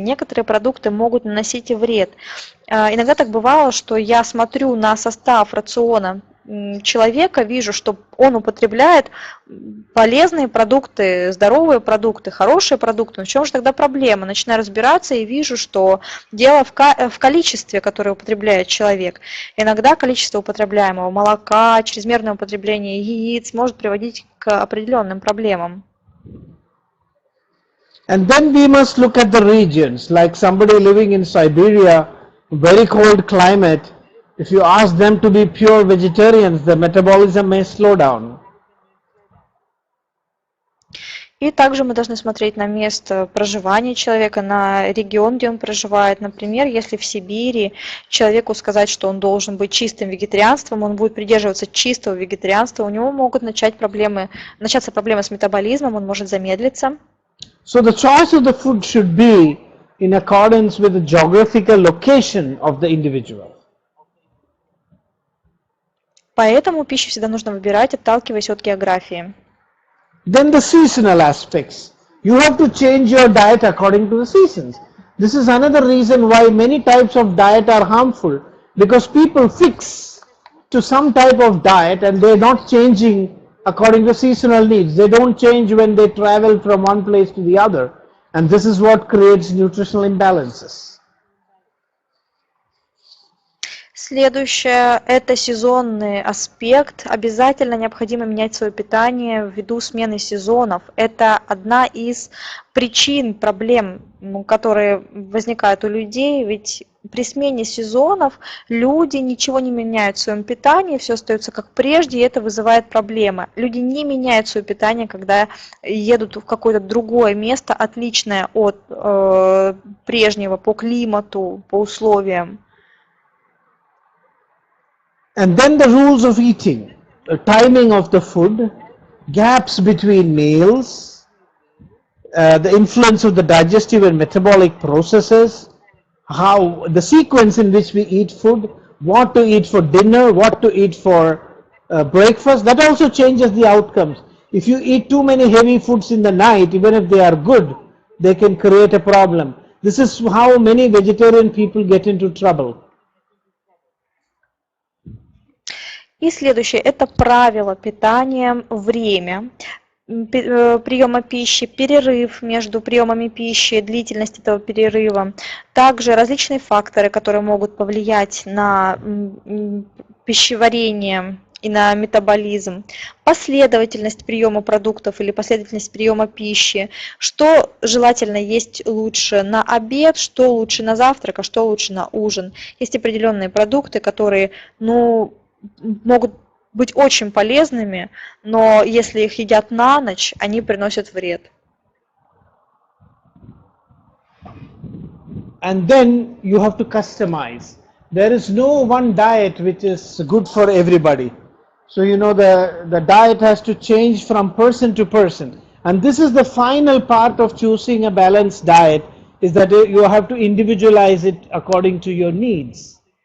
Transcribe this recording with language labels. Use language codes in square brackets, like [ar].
[ru] Некоторые продукты могут наносить и вред. Иногда так бывало, что я смотрю на состав рациона человека, вижу, что он употребляет полезные продукты, здоровые продукты, хорошие продукты. Но в чем же тогда проблема? Начинаю разбираться и вижу, что дело в количестве, которое употребляет человек. Иногда количество употребляемого молока, чрезмерное употребление яиц может приводить к определенным проблемам. [en] And then we must look at the regions, like somebody living in Siberia, very cold climate. If you ask them to be pure vegetarians, the metabolism may slow down. [ru] И также мы должны смотреть на место проживания человека, на регион, где он проживает. Например, если в Сибири человеку сказать, что он должен быть чистым вегетарианством, он будет придерживаться чистого вегетарианства, у него могут начаться проблемы с метаболизмом, он может замедлиться. [en] So the choice of the food should be in accordance with the geographical location of the individual. [ru] Поэтому пищу всегда нужно выбирать, отталкиваясь от географии. [en] Then the seasonal aspects. You have to change your diet according to the seasons. This is another reason why many types of diet are harmful, because people fix to some type of diet and they're not changing according to seasonal needs. They don't change when they travel from one place to the other, and this is what creates nutritional imbalances. [ru] Следующее – это сезонный аспект. Обязательно необходимо менять свое питание ввиду смены сезонов. Это одна из причин проблем, которые возникают у людей, ведь при смене сезонов люди ничего не меняют в своем питании, все остается как прежде, и это вызывает проблемы. Люди не меняют свое питание, когда едут в какое-то другое место, отличное от прежнего по климату, по условиям. [en] And then the rules of eating, the timing of the food, gaps between meals, the influence of the digestive and metabolic processes, how the sequence in which we eat food, what to eat for dinner, what to eat for breakfast, that also changes the outcomes. If you eat too many heavy foods in the night, even if they are good, they can create a problem. This is how many vegetarian people get into trouble. [ru] И следующее – это правила питания, время приема пищи, перерыв между приемами пищи, длительность этого перерыва. Также различные факторы, которые могут повлиять на пищеварение и на метаболизм, последовательность приема продуктов или последовательность приема пищи, что желательно есть лучше на обед, что лучше на завтрак, а что лучше на ужин. Есть определенные продукты, которые, могут быть очень полезными, но если их едят на ночь, они приносят вред. [en] And then you have to customize. There is no one diet which is good for everybody. So the diet has to change from person to person. And this is the final part of choosing a balanced diet, is that you have to individualize it according to your needs.